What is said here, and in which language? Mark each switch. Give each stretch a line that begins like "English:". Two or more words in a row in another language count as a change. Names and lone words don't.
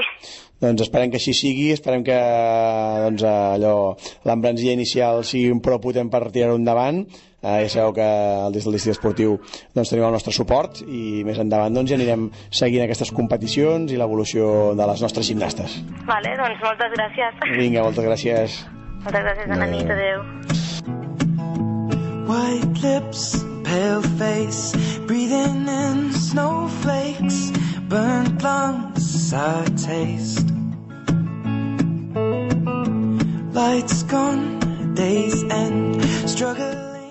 Catalan: Doncs esperem que així sigui, esperem que doncs, l'embranzida inicial sigui un prou potent per tirar-ho endavant. Ja sabeu que des del districte esportiu doncs, tenim el nostre suport i més endavant doncs, ja anirem seguint aquestes competicions i l'evolució de les nostres gimnastes. Vale, doncs moltes gràcies. Vinga, moltes gràcies. Moltes gràcies, bona nit, adeu.
English: White lips, pale face, breathing in snowflakes, burnt lungs, sour taste. Lights gone, days end, struggle.